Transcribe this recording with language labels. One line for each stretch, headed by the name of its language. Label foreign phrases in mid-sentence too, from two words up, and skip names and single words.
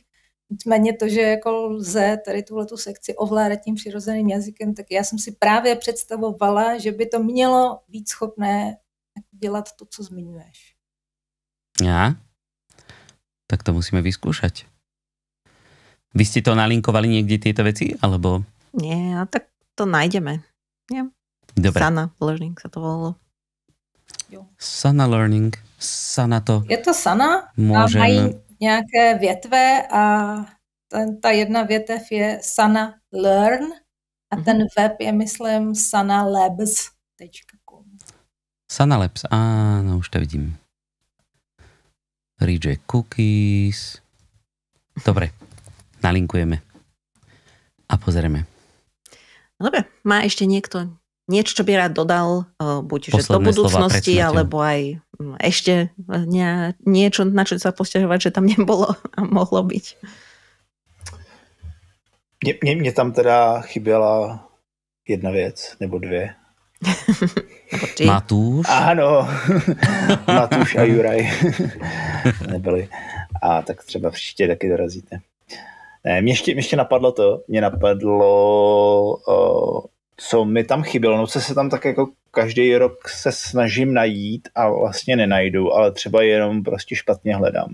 Czech: Nicméně to, že jako lze tady tuhletu sekci ovládat tím přirozeným jazykem, tak já jsem si právě představovala, že by to mělo být schopné dělat to, co zmiňuješ.
Slovak: Ja? Tak to musíme vyskúšať. Vy ste to nalinkovali niekde tieto veci, alebo? Nie, a tak to nájdeme. Nie? Dobre. Sana Learning sa to volalo. Sana Learning. Sana to. Je to Sana Môžem...
Czech: a mají nějaké větve a ta jedna větev je Sana Learn a ten web je, myslím, sanalabs.com.
Slovak: Sana Labs, áno, už to vidím.
English: Reject cookies.
Slovak: Dobre, nalinkujeme. A pozrieme. Dobre, má ešte niekto niečo, čo by rád dodal, buď že do budúcnosti, alebo aj ešte niečo, na čo sa posťažovať, že tam nebolo a mohlo byť.
Czech: Mně tam teda chyběla jedna věc, nebo dvě. Matúš? Ano, Matúš a Juraj nebyli. A tak třeba příště taky dorazíte. Ne, mě ještě napadlo to, co mi tam chybělo, no co se tam tak jako každý rok se snažím najít a vlastně nenajdu, ale třeba jenom prostě špatně hledám.